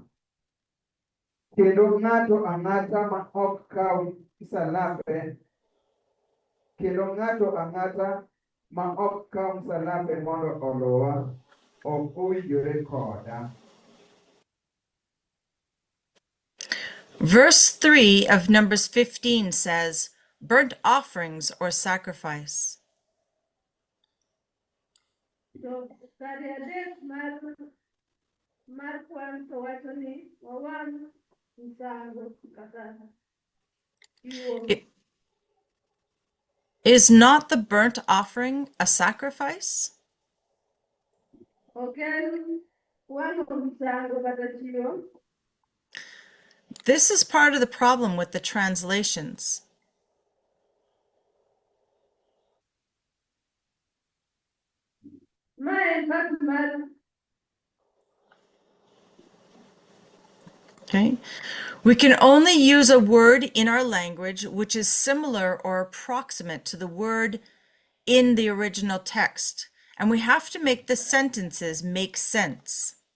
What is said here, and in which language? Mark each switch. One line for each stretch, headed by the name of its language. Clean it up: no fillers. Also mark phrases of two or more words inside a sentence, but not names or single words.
Luo (Kenya and Tanzania): Kendo ng'ato ang'ata ma ok kaw msalape, kendo ng'ato ang'ata ma ok kaw msalape mondo oluwa, ok owinjore koda.
English: Verse 3 of Numbers 15 says, burnt offerings or sacrifice.
Luo (Kenya and Tanzania): So kare adek mar kwan to wacho ni wawang' misango kata chiwo.
English: Is not the burnt offering a sacrifice?
Luo (Kenya and Tanzania): Ok en wang'o misango kata chiwo.
English: This is part of the problem with the translations. Okay. We can only use a word in our language which is similar or approximate to the word in the original text, and we have to make the sentences make sense.